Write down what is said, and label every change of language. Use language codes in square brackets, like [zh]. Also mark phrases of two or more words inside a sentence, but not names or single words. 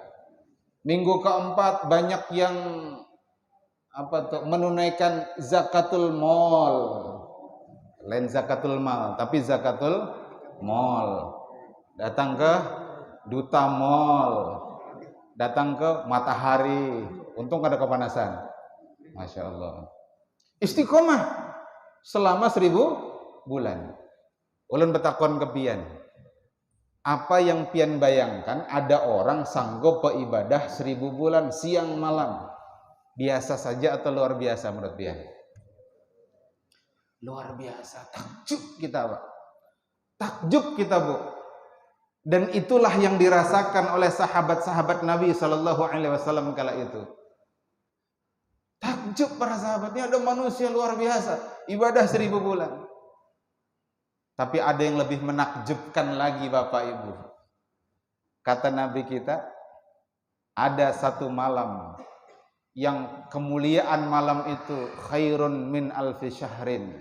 [id] Minggu keempat banyak yang menunaikan zakatul mal. Lain zakatul mal, tapi zakatul mal. Datang ke duta mal. Datang ke matahari. Untung ada kepanasan. [ar] ما شاء الله. [id] Istiqomah selama 1000 bulan. [bjn] Ulun betakon ke pian. [id] Apa yang pian bayangkan ada orang sanggup beribadah 1000 bulan siang malam? Biasa saja atau luar biasa menurut pian? Luar biasa. Takjub kita, Pak. Takjub kita, Bu. Dan itulah yang dirasakan oleh sahabat-sahabat Nabi [ar] صلى الله عليه وسلم [id] kala itu. Takjub para sahabatnya, ada manusia luar biasa ibadah 1000 bulan. Tapi ada yang lebih menakjubkan lagi Bapak Ibu. Kata Nabi kita, ada satu malam yang kemuliaan malam itu [ar] خير من ألف شهر.